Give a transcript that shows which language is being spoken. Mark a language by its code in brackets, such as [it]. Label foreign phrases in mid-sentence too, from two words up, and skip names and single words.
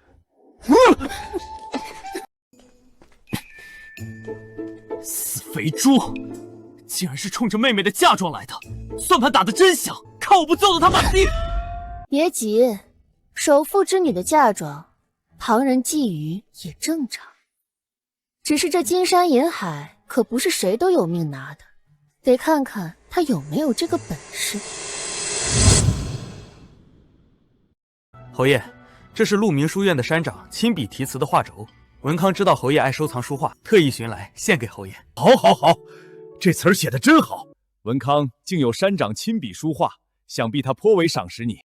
[zh] 死肥豬，竟然是衝着妹妹的嫁妝來的，算盤打得真響，看我不揍得他滿地！別急，首富之女的嫁妝，旁人覬覦也正常。只是這金山銀海可不是誰都有命拿的，得看看他有沒有這個本事。侯爺，這是鹿鳴書院的山長親筆題詞的畫軸。文康知道侯爺愛收藏書畫，特意尋來獻給侯爺。好，好，好，這詞兒寫得真好。文康竟有山長親筆書畫，想必他頗為賞識你。